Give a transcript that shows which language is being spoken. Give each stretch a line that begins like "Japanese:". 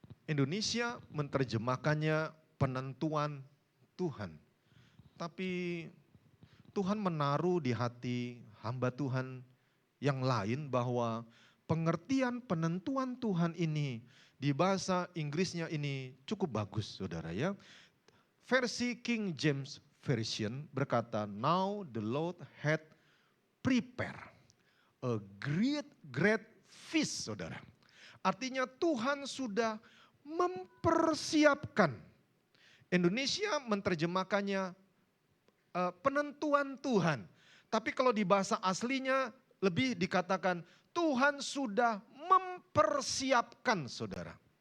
Indonesian: Indonesia menerjemahkannya penentuan Tuhan. Tapi Tuhan menaruh di hati hamba Tuhan yang lain bahwa pengertian penentuan Tuhan ini di bahasa Inggrisnya ini cukup bagus saudara ya.
English: Versi King James Version berkata, now the Lord had prepared a great feast saudara.
Indonesian: Artinya Tuhan sudah mempersiapkan. Indonesia menerjemahkannya penentuan Tuhan. Tapi kalau di bahasa aslinya lebih dikatakan Tuhan sudah mempersiapkan saudara.